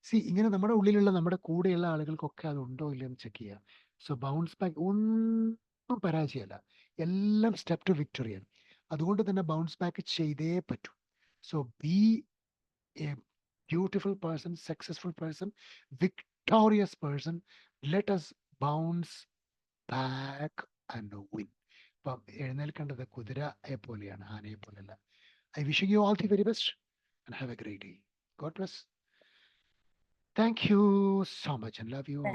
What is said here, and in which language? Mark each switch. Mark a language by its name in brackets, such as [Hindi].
[Malayalam] ഇങ്ങനെ നമ്മുടെ ഉള്ളിലുള്ള, നമ്മുടെ കൂടെയുള്ള ആളുകൾക്കൊക്കെ അത് ഉണ്ടോ ഇല്ലയോ എന്ന് ചെക്ക് ചെയ്യുക. സോ ബൗൺസ് ബാക്ക് ഒന്നും പരാജയമല്ല, എല്ലാം സ്റ്റെപ്പ് ടു വിക്ടറിയാണ്. അതുകൊണ്ട് തന്നെ ബൗൺസ് ബാക്ക് ചെയ്തേ പറ്റൂ. [English] So be a beautiful person, successful person, victorious person. Let us bounce back and win. [Malayalam] ഇപ്പം എഴുന്നേൽക്കേണ്ടത് കുതിരയെ പോലെയാണ്, ആനയെ പോലെയല്ല. [English] I wishing you all the very best and have a great day. God bless. Thank you so much and love you all.